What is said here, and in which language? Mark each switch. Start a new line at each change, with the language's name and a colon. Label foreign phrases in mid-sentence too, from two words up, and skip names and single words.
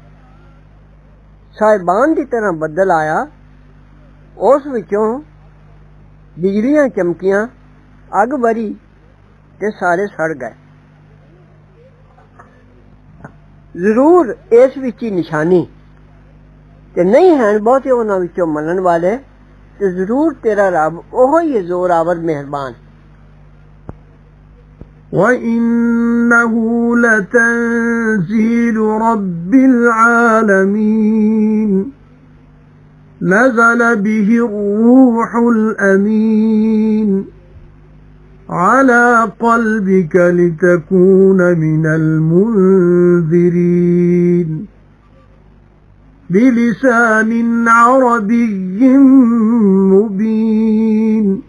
Punjabi: ਸਾਹਿਬਾਨ ਦੀ ਤਰ੍ਹਾਂ ਬੱਦਲ ਆਇਆ, ਉਸ ਵਿੱਚੋਂ ਬਿਜਲੀਆਂ ਚਮਕੀਆਂ, ਅੱਗ ਬਰੀ ਤੇ ਸਾਰੇ ਸੜ ਗਏ। ਜ਼ਰੂਰ ਇਸ ਵਿੱਚ ਹੀ ਨਿਸ਼ਾਨੀ, ਤੇ ਨਹੀਂ ਹਨ ਬਹੁਤੇ ਉਹਨਾਂ ਵਿੱਚੋਂ ਮੰਨਣ ਵਾਲੇ, ਤੇ ਜ਼ਰੂਰ ਤੇਰਾ ਰੱਬ ਉਹੋ ਹੀ ਜ਼ੋਰਾਵਰ ਮਿਹਰਬਾਨ।
Arabic: وَإِنَّهُ لَتَنزِيلُ رَبِّ الْعَالَمِينَ نَزَلَ بِهِ الرُّوحُ الْأَمِينُ عَلَى قَلْبِكَ لِتَكُونَ مِنَ الْمُنذِرِينَ بِلِسَانٍ عَرَبِيٍّ مُبِينٍ